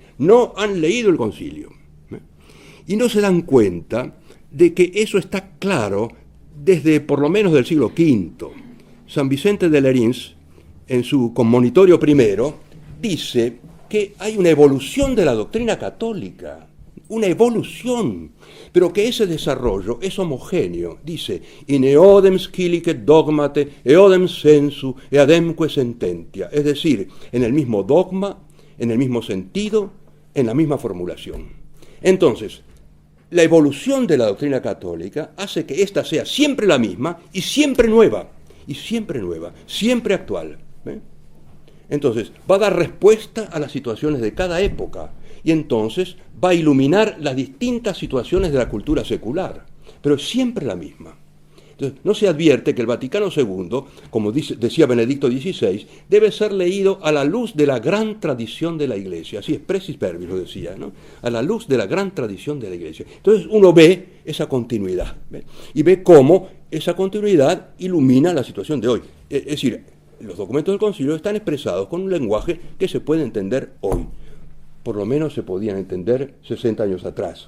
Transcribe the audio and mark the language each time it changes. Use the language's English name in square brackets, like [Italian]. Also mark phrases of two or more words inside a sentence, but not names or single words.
[Spanish] No han leído el concilio. Y no se dan cuenta de que eso está claro desde por lo menos del siglo V. San Vicente de Lerins, en su Commonitorio I, dice que hay una evolución de la doctrina católica. una evolución, pero que ese desarrollo es homogéneo. Dice, [Latin] in eodem scilicet dogmate, eodem sensu, eademque sententia. [Spanish] Es decir, en el mismo dogma, en el mismo sentido, en la misma formulación. Entonces, la evolución de la doctrina católica hace que ésta sea siempre la misma y siempre nueva, siempre actual. Entonces, va a dar respuesta a las situaciones de cada época y entonces va a iluminar las distintas situaciones de la cultura secular, pero es siempre la misma. Entonces, no se advierte que el Vaticano II, como decía Benedicto XVI, debe ser leído a la luz de la gran tradición de la Iglesia. Así [Latin] expressis verbis [Spanish] lo decía, ¿no? A la luz de la gran tradición de la Iglesia. Entonces uno ve esa continuidad, ¿ve? Y ve cómo esa continuidad ilumina la situación de hoy. Es decir, los documentos del Concilio están expresados con un lenguaje que se puede entender hoy. Por lo menos se podían entender 60 años atrás.